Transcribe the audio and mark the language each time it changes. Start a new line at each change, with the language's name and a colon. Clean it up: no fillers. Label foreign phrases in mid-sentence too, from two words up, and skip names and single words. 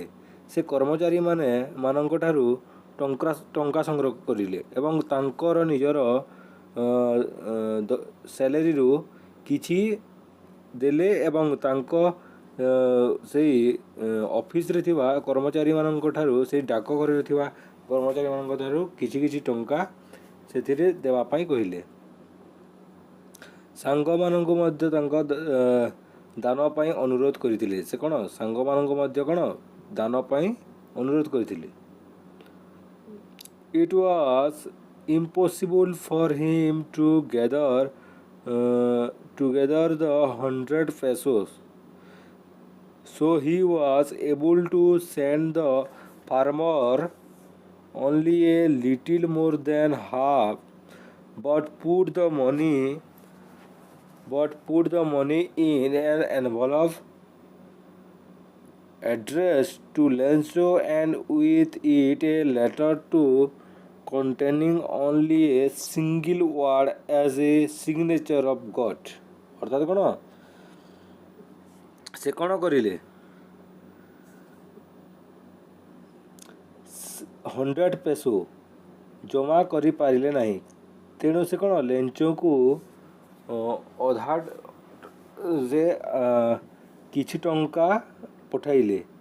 Odia: ସେ କର୍ମଚାରୀମାନଙ୍କଠାରୁ ଟଙ୍କା ସଂଗ୍ରହ କରିଲେ ଏବଂ ତାଙ୍କର ନିଜର ସ୍ୟାଲେରୀରୁ କିଛି ଦେଲେ ଏବଂ ତାଙ୍କ ସେଇ ଅଫିସରେ ଥିବା କର୍ମଚାରୀମାନଙ୍କଠାରୁ, ସେଇ ଡାକଘରରେ ଥିବା କର୍ମଚାରୀମାନଙ୍କଠାରୁ କିଛି ଟଙ୍କା ସେଥିରେ ଦେବା ପାଇଁ କହିଲେ। ସାଙ୍ଗମାନଙ୍କୁ ମଧ୍ୟ ତାଙ୍କ ଦାନ ପାଇଁ ଅନୁରୋଧ କରିଥିଲେ। ସେ କ'ଣ ସାଙ୍ଗମାନଙ୍କୁ ମଧ୍ୟ କ'ଣ ଦାନ ପାଇଁ ଅନୁରୋଧ କରିଥିଲେ।
English: It was impossible for him to gather together the 100 pesos, so he was able to send the farmer only a little more than half, but put the money in an envelope addressed to Lenzo, and with it a letter to containing only a single word as a signature of God,
Odia: ଅର୍ଥାତ୍ କ'ଣ ସେ କ'ଣ କରିଲେ, 100 ପେସୋ ଜମା କରିପାରିଲେ ନାହିଁ, ତେଣୁ ସେ କ'ଣ ଲେଞ୍ଚକୁ ଅଧାରେ କିଛି ଟଙ୍କା ପଠାଇଲେ।